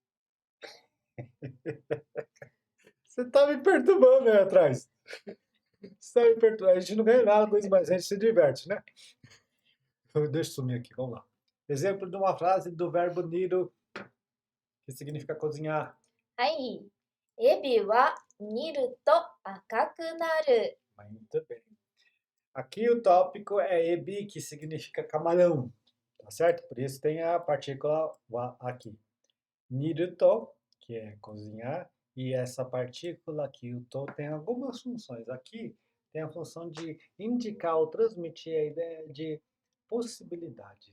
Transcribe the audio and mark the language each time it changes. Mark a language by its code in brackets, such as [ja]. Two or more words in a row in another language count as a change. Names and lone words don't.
[pt] Você tá me perturbando aí atrás. Você tá me perturbando. A gente não ganha nada com isso, mas a gente se diverte, né? Deixa eu sumir aqui, vamos lá. Exemplo de uma frase do verbo niru, que significa cozinhar. [ja] はい。エビは煮ると赤くなる。 [pt] Muito bem. Aqui o tópico é ebi, que significa camarão, tá certo? Por isso tem a partícula wa aqui. [ja] 煮ると, [pt] que é cozinhar, e essa partícula aqui, o to, tem algumas funções. Aqui tem a função de indicar ou transmitir a ideia de possibilidade.